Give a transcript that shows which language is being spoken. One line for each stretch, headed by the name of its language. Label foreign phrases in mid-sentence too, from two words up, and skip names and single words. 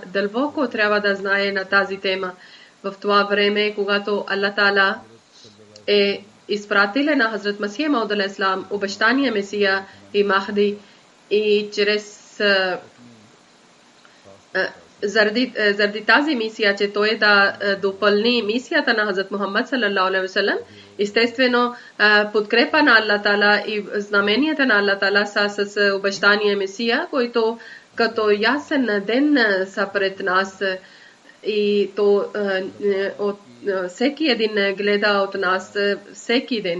Bulgarian: Дълбоко трябва да знае на тази тема. В това време, когато Аллах Таала е изпратил на Хазрат Масия Мауд алейхиссалам, обещания Месия и Махди, и чрез заради тази мисия, че той да допълни мисията на Хазрат Мухаммад
Arabic: صلى الله عليه وسلم,
Bulgarian: естествено подкрепа на Аллах Таала и знаменията на Аллах Таала са с обещания Месия, който като ясен ден са пред нас и то от всеки един гледа от нас всеки ден.